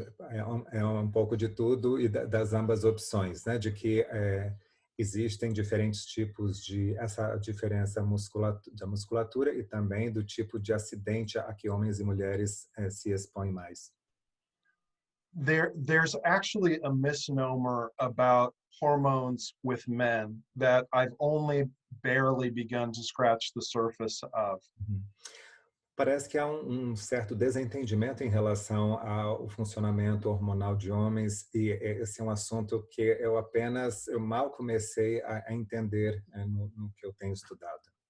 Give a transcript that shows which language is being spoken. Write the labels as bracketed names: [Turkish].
[Portuguese] É um pouco de tudo e das ambas opções, né? De que existem diferentes tipos de essa diferença da musculatura e também do tipo de acidente a que homens e mulheres se expõem mais. [English] There's actually a misnomer about hormones with men that I've only barely begun to scratch the surface of. [Portuguese] Parece que há um certo desentendimento em relação ao funcionamento hormonal de homens, e esse é um assunto que eu mal comecei a entender no que eu tenho estudado.